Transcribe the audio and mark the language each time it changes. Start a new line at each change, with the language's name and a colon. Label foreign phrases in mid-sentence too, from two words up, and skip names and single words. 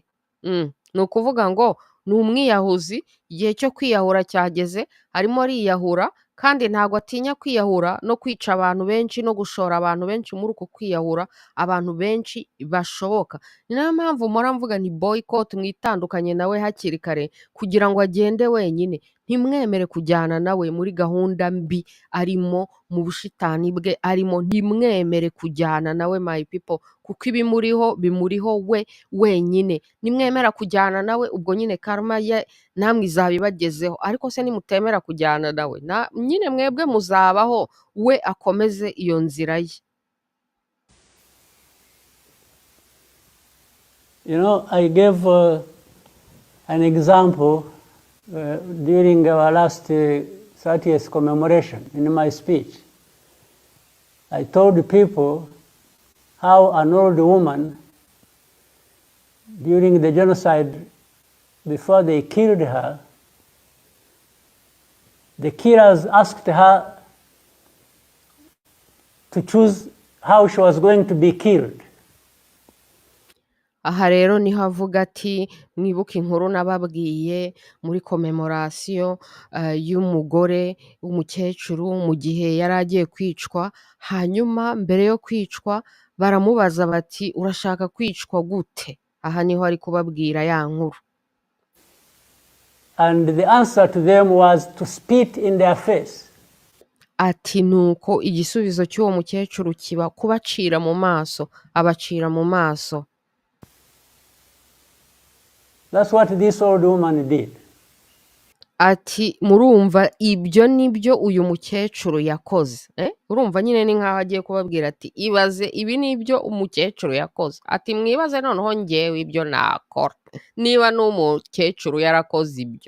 Kinyarwanda: Ni ukuvuga ngo ni umwiyahuzi, igihe cyo kwiyahura cyageze, arimo ariyahura, kandi ntabwo atinya kwiyahura no kwica abantu benshi no gushora abantu benshi muri uko kwiyahura, abantu benshi bashoboka. Ni nayo mpamvu mpora mvuga ni boycott, mwitandukanye nawe hakiri kare kugira ngo agende wenyine. Ntimwemere kujyana nawe muri gahunda mbi arimo, mu bushitani bwe arimo, ntimwemere kujyana nawe
English: my people,
Kinyarwanda: kuko ibimuriho bimuriho we wenyine. Nimwemera kujyana nawe ubwo nyine karma ye namwe izabibagezeho, ariko se nimutemera kujyana nawe nyine mwebwe muzabaho, we akomeze iyo nzira ye.
English: You know, I gave an example during our last 30th commemoration in my speech. I told the people how an old woman during the genocide, before they killed her, the killers asked her to choose how she was going to be killed.
Kinyarwanda: aha rero niho avuga ati mwibuke inkuru nababwiye muri commemoration y'umugore w'umukecuru mu gihe yari agiye kwicwa, hanyuma mbere yo kwicwa baramubaza bati urashaka kwicwa gute? Aha niho ari kubabwira ya nkuru.
English: And the answer to them was to spit in their face.
Kinyarwanda: Ati nuko igisubizo cy'uwo mukecuru kiba kubacira mu maso, abacira mu maso.
English: That's what this old woman did.
Kinyarwanda: Ati murumva ibyo nibyo uyu mukecuru yakoze. Urumva nyine ni nkaho agiye kubabwira ati ibaze ibi nibyo umukecuru yakoze. Ati mwibaze noneho ngewe ibyo nakora niba n'umukecuru yarakoze ibyo.